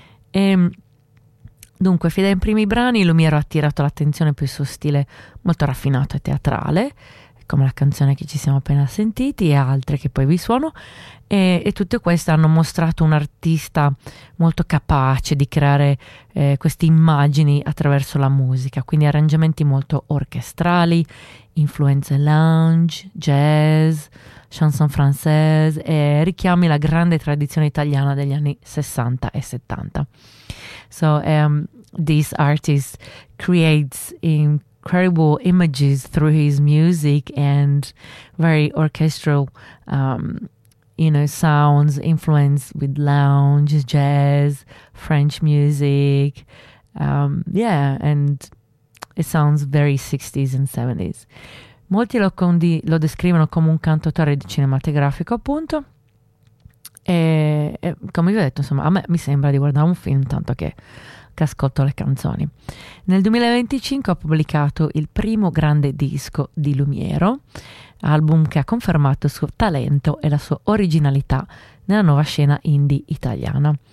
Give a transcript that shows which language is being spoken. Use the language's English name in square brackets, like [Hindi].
[Italian] E dunque, fin dai primi brani, Lumiero ha attirato l'attenzione per il suo stile molto raffinato e teatrale, come la canzone che ci siamo appena sentiti e altre che poi vi suono, e tutte queste hanno mostrato un artista molto capace di creare queste immagini attraverso la musica, quindi arrangiamenti molto orchestrali, influenze lounge, jazz, chanson française e richiami la grande tradizione italiana degli anni 60 e 70. [English] So this artist creates incredible images through his music and very orchestral sounds, influenced with lounge, jazz, French music, and it sounds very 60s and 70s. [Italian] Molti lo descrivono come un cantautore di cinematografico, appunto, e come vi ho detto, insomma, a me mi sembra di guardare un film tanto che ascolto le canzoni. Nel 2025 ha pubblicato il primo grande disco di Lumiero, album che ha confermato il suo talento e la sua originalità nella nuova scena indie italiana.